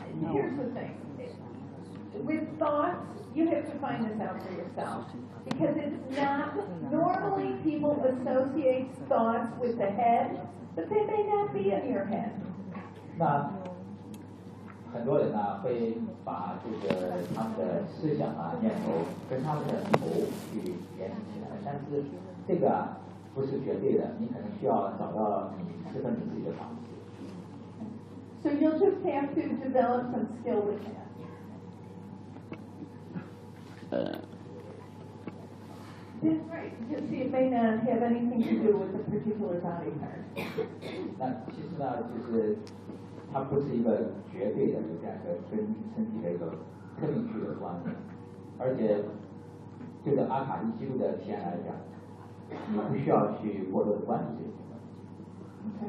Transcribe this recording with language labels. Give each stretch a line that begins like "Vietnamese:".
English: Here's the thing. With thoughts, you have to find this out for yourself. Because it's not, normally people associate thoughts with the head, but they may not be in your head.
Chinese: 那很多人呢、啊、会把这个他们的思想啊念头跟他们的头去联系起来，但是这个、啊、不是绝对的，你可能需要找到你适合你自己的方式。
English: So you'll just have to develop some skill with that. That's right. You see, it may not have anything to do with a particular body part.
Chinese: 那其实呢，就是。它不是一个绝对的这样一个跟身体的一个特定区的关联，而且就在阿卡西记录的体验来讲，你不需要去过多的关注这些。